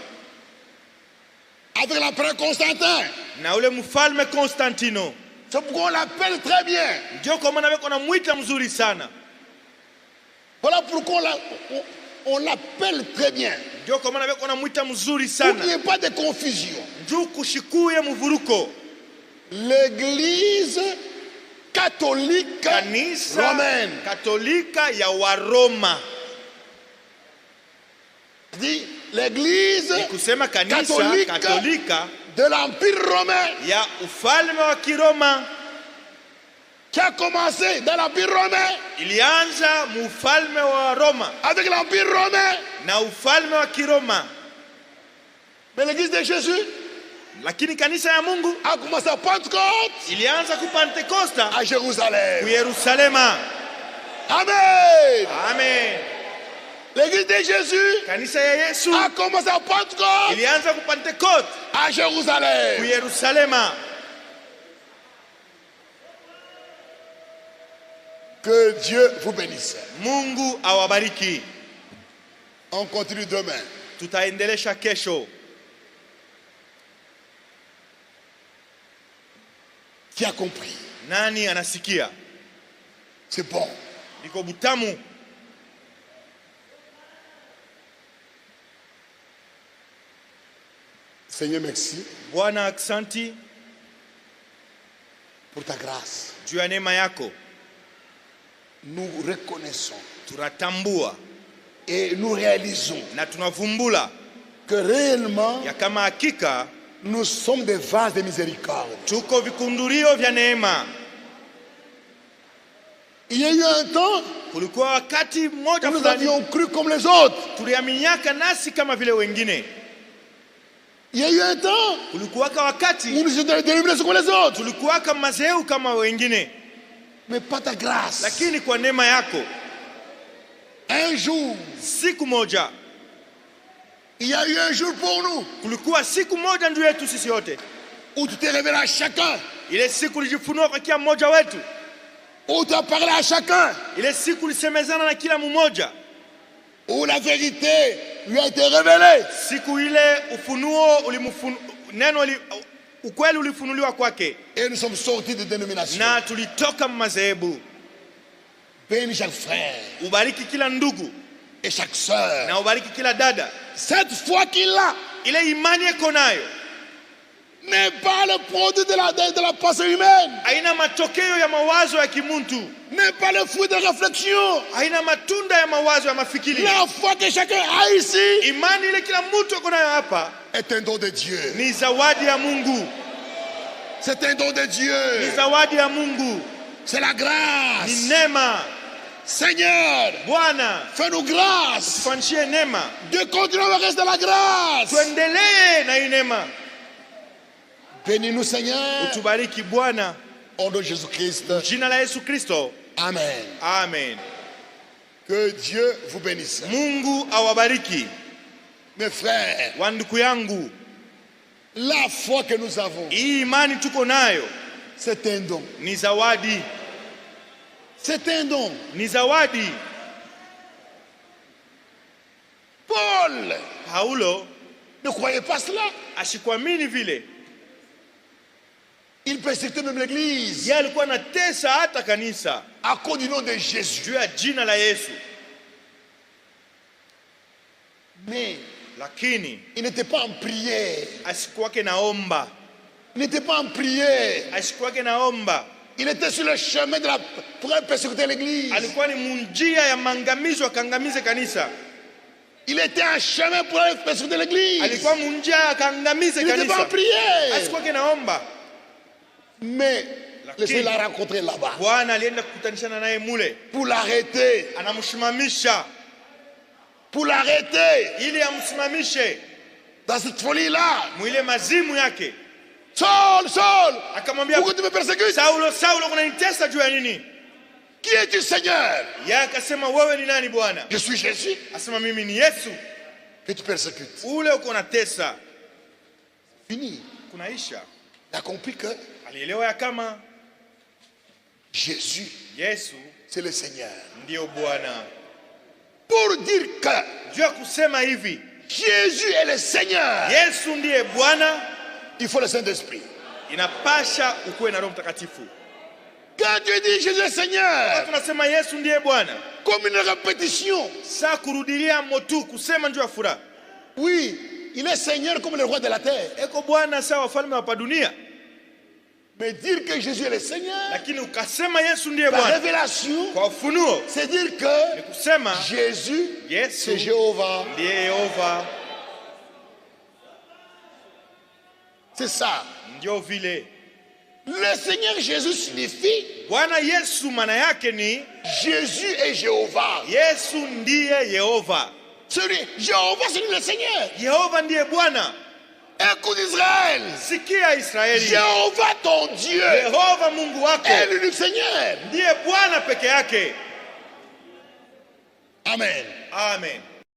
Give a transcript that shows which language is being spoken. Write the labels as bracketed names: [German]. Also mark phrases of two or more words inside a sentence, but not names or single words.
[French] Avec l'empereur Constantin. [Swahili] Na ule mfalme Konstantino. [French] C'est pourquoi on l'appelle très bien. [Swahili] Ndio kwa maana wako namuita mzuri sana. [French] Voilà pourquoi on l'appelle très bien. [Swahili] Ndio kwa maana wako namuita mzuri [French] Pour [Swahili] sana. [French] qu'il n'y ait pas de confusion. [Swahili] Ndio kushikuye mvuruko. [French] L'église catholique [Swahili] Kanisa [French] romaine. [Swahili] Katolika ya Waroma. [French] Dit l'église [Swahili] Kusema kanisa Katolika [French] de l'Empire romain. [Swahili] ya ufalme wa Kiroma. [French] Qui a commencé dans l'Empire romain. [Swahili] Ilianza mufalme wa Roma. [French] Avec l'Empire romain. [Swahili] Na ufalme wa Kiroma. [French] Mais l'église de Jésus. [Swahili] Lakini kanisa ya Mungu [French] a commencé à Pentecôte. [Swahili] Ilianza ku Pentecosta [French] à Jérusalem. [Swahili] Ku Yerusalema. [French] Amen. [Swahili] Amen. [French] L'église de Jésus [Swahili] kanisa ya Yesu [French] a commencé à Pentecôte. [Swahili] Ilianza ku Pentecote [French] à Jérusalem. [Swahili] Ku Yerusalema. [French] Que Dieu vous bénisse. [Swahili] Mungu awabariki. [French] On continue demain. [Swahili] Tutaendelesha kesho. [French] Qui a compris? [Swahili] Nani anasikia? [French] C'est bon. [Swahili] Liko butamu. [French] Seigneur, merci. [Swahili] Bwana aksanti [French] pour ta grâce. [Swahili] Juu ya neema yako. [French] Nous reconnaissons. [Swahili] Tunatambua. [French] Et nous réalisons. [Swahili] Na tunavumbula. [French] Que réellement. [Swahili] Ya kama hakika. [French] Nous sommes des vases de miséricorde. [Swahili] Tuko vikundurio vya neema. [French] Il y a eu un temps [Swahili] kulikuwa wakati mmoja [French] nous avions cru comme les autres. [Swahili] Tuliaminiaka nasi kama vile wengine. [French] Il y a eu un temps [Swahili] kulikuwa wakati [French] où nous étions délivrés comme les autres. [Swahili] Tulikuwa kama mazeu kama wengine. [French] Mais pas ta grâce. [Swahili] Lakini kwa neema yako. [French] Un jour. [Swahili] Siku moja. [French] Il y a eu un jour pour nous. [Swahili] Kulikuwa siku moja ndio yetu sisi yote. [French] Où tu t'es révélé à chacun. [Swahili] Ile siku ulijifunua kwa kila mmoja wetu. [French] Où tu as parlé à chacun. [Swahili] Ile siku ulisemezana na kila mmoja. [French] Où la vérité lui a été révélée. [Swahili] Siku ile ufunuo neno ukweli ulifunuliwa kwake. [French] Et nous sommes sortis de dénomination. [Swahili] Na tulitoka mazehebu. [French] Bénis chaque frère. [Swahili] Ubariki kila ndugu. [French] Et chaque sœur. [Swahili] Na ubariki kila dada. [French] Cette foi qu'il a. [Swahili] Ile imani yako nayo. [French] N'est pas le produit de la pensée humaine. [Swahili] Haina matokeo ya mawazo ya kimuntu. [French] N'est pas le fruit de réflexion. [Swahili] Haina matunda ya mawazo ya mafikiri. [French] La foi que chacun a ici. [Swahili] Imani ile kila mtu ako nayo hapa. [French] Est un don de Dieu. [Swahili] Ni zawadi ya Mungu. [French] C'est un don de Dieu. [Swahili] Ni zawadi ya Mungu. [French] C'est la grâce. [Swahili] Ni neema. [French] Seigneur, [Swahili] Bwana, [French] fais-nous grâce. [Swahili] Tufanyie neema. [French] De continuer le reste de la grâce. [Swahili] Tuendelee na neema. [French] Bénis-nous, Seigneur. [Swahili] Utubariki Bwana. [French] Au nom de Jésus-Christ. [Swahili] Jina la Yesu Kristo. [French] Amen. [Swahili] Amen. [French] Que Dieu vous bénisse. [Swahili] Mungu awabariki. [French] Mes frères. [Swahili] Wanduku yangu. [French] La foi que nous avons. [Swahili] Hii imani tuko nayo. [French] C'est un don. [Swahili] Ni zawadi. [French] C'est un don. [Swahili] Ni zawadi. [French] Paul. [Swahili] Paulo. [French] Ne croyez pas cela. [Swahili] Ashikwamini vile. [French] Il persécutait même l'église. [Swahili] Yeye alikuwa anatesa hata kanisa. [French] À cause du nom de Jésus. [Swahili] Juu ya jina la Yesu. [French] Mais [Swahili] lakini [French] il n'était pas en prière. [Swahili] Asikuwake naomba. [French] Il n'était pas en prière. [Swahili] Asikuwake naomba. [French] Il était sur le chemin de pour persécuter l'église. [Swahili] Alikuwa ni munjia ya mangamizo akangamize kanisa. [French] Il était en chemin pour persécuter l'église. [Swahili] Alikuwa munjia akangamize kanisa. [French] Il n'était pas en prière. [Swahili] Asikuwake naomba. [French] Mais le Seigneur l'a rencontré là-bas. [Swahili] Bwana alienda kukutanishana naye mule. [French] Pour l'arrêter. [Swahili] Anamshimamisha. [French] Pour l'arrêter. [Swahili] Ili amsimamishe. [French] Dans cette folie-là. [Swahili] Mwile mazimu yake. [French] Saul, Saul. [Swahili] Akamwambia, [French] pourquoi tu me persécutes? [Swahili] Saulo, Saulo, unanitesa juu ya nini? [French] Qui es-tu, Seigneur? [Swahili] Yeye akasema, wewe ni nani Bwana? [French] Je suis Jésus. [Swahili] Asema, mimi ni Yesu. [French] Que tu persécutes. [Swahili] Ule uko unatesa. [French] Fini. [Swahili] Kunaisha. [French] Il a compris que [Swahili] alielewa ya kama [French] Jésus, [Swahili] Yesu [French] c'est le Seigneur. [Swahili] ndio Bwana. [French] pour dire que [Swahili] juu ya kusema hivi [French] Jésus est le Seigneur, [Swahili] Yesu ndiye Bwana, [French] il faut le Saint-Esprit. [Swahili] inapasha ukuwe na Roho Mtakatifu. [French] Quand tu dis Jésus est Seigneur, [Swahili] tunasema Yesu ndiye Bwana, [French] comme une répétition. [Swahili] Sa kurudilia motu kusema njoo ya furaha. [French] Oui, il est Seigneur comme le roi de la terre. [Swahili] Eko Bwana sawa wafalme wa dunia. [French] Mais dire que Jésus est le Seigneur, [Swahili] lakini ukasema Yesu ndiye [French] par [Swahili] Bwana [French] révélation, [Swahili] kwa ufunuo, [French] c'est dire que [Swahili] ni kusema [French] Jésus, [Swahili] Yesu [French] c'est Jéhovah. [Swahili] ndiye Yehova. [French] C'est ça. [Swahili] Ndio vile [French] Le Seigneur Jésus signifie [Swahili] Bwana Yesu maana yake ni [French] Jésus est Jéhovah. [Swahili] Yesu ndiye Yehova. [French] Jéhovah, c'est lui le Seigneur. [Swahili] Yehova ndiye Bwana. [French] Écoute Israël. [Swahili] Sikia Israeli. [French] Jéhovah ton Dieu. [Swahili] Yehova Mungu wako [French] est l'unique Seigneur. [Swahili] ndiye Bwana peke yake. [French] Amen. [Swahili] Amen.